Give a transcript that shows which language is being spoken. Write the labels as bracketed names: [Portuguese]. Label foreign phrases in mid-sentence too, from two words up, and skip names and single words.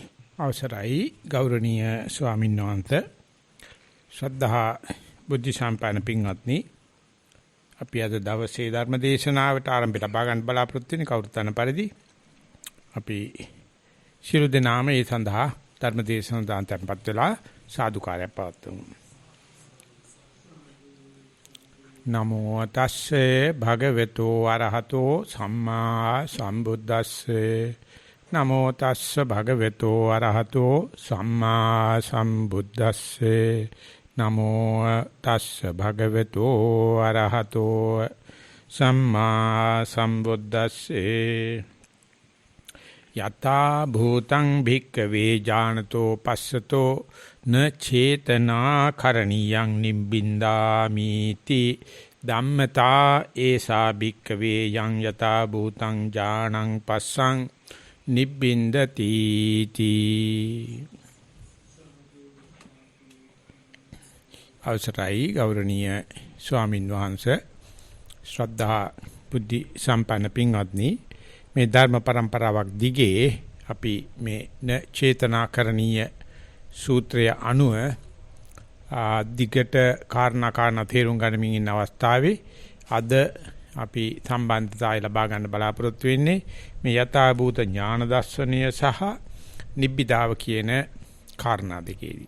[Sinhala] අවසරයි ගෞරවනීය ස්වාමීන් වහන්සේ ශ්‍රද්ධා බුද්ධ සම්පන්න පින්වත්නි අපි අද දවසේ ධර්ම දේශනාවට ආරම්භ ලබා ගන්න බලාපොරොත්තු වෙන කවුරුත් අන පරිදි අපි ශිරු දනාම ඒ සඳහා ධර්ම දේශනාව දාන්තම්පත් වෙලා සාදුකාරයක් පවත්වමු. [Pali] නමෝ තස්සේ භගවතු අරහතෝ සම්මා සම්බුද්දස්සේ නමෝ තස්ස භගවතු අරහතෝ සම්මා සම්බුද්දස්සේ නමෝ තස්ස භගවතු අරහතෝ සම්මා සම්බුද්දස්සේ යතා භූතං භික්ඛවේ ඥානතෝ පස්සතෝ න චේතනා කරණියං නිබ්බින්දාමි ති ධම්මතා ඒසා භික්ඛවේ යං යතා භූතං ඥානං පස්සං නිබ්බින්දති තී. [Sinhala] අවසරයි ගෞරවනීය ස්වාමින් වහන්සේ ශ්‍රද්ධා බුද්ධ සම්පන්න පින්වත්නි මේ ධර්ම પરම්පරාවක් දිගේ අපි මේ චේතනාකරණීය සූත්‍රය අනුව දිගට කාරණා තේරුම් ගනිමින් ඉන්න අවස්ථාවේ අද අපි සම්බන්ධතාවය ලබා ගන්න බලාපොරොත්තු වෙන්නේ මේ යථාභූත ඥාන දර්ශනය සහ නිබ්බිදාව කියන කාරණා දෙකේදී.